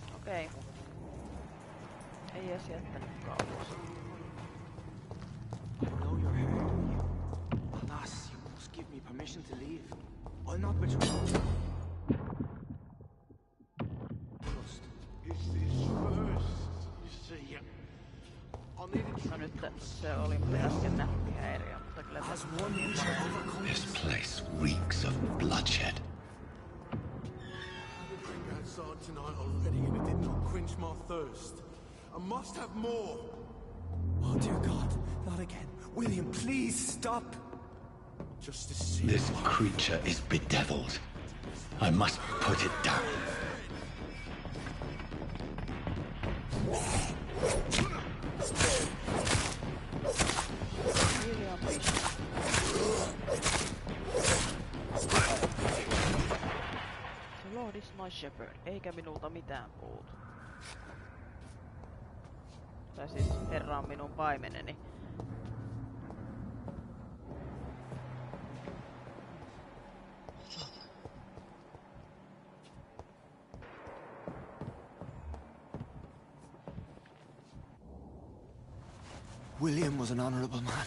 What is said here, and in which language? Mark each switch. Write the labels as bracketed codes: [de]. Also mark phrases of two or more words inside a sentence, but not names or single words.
[fi] Okei. Ei edes jättänyt kauas. [en] I know you're hurt. Alas, you must give me permission to leave. I'll not betray you. Is this first, you see? I'll need a [fi] No nyt se oli mulle äsken nähty häiriö, mutta kyllä [en] As one we shall overcome This place reeks of bloodshed. drink outside tonight already, and it did not quench my thirst. I must have more. Oh dear God, not again. William, please stop. Just to see. This creature is bedeviled. I must put it down. William Fish. The Lord is my shepherd, [fi] eikä minulta mitään puutu. Tai siis Herra on minun paimeneni. [en] William was an honorable man.